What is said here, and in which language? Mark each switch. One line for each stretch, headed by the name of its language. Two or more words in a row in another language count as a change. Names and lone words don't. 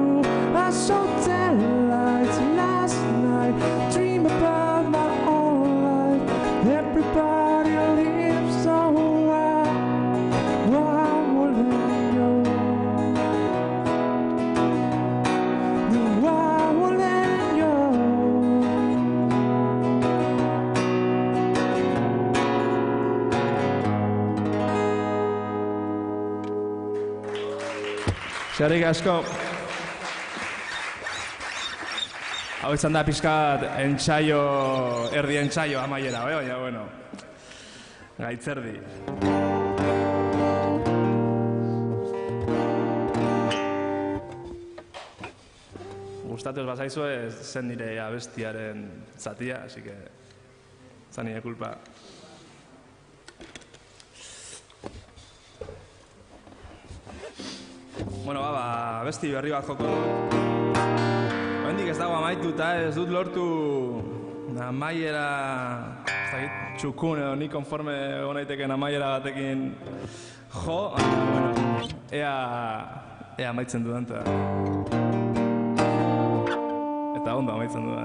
English: I saw tail lights last night, dream about my own life. Everybody lives, so why wouldn't you? Why wouldn't you?
Basque: Eskerrik asko. Hau izan da pixkat entsaio, erdi entsaio amaiera, baina, bueno, gaitzerdi. Gustatu ez bazaizu ez zen nire abestiaren zatia,
Spanish: así que
Basque: zan nire kulpa. Bueno, abesti berri bat joko dut. Oraindik ez dago amaituta, ez dut lortu amaiera, ez dakit, txukun edo ni konforme egon naiteken amaiera batekin jo, bueno, ea amaitzen dudan eta ondo amaitzen dudan.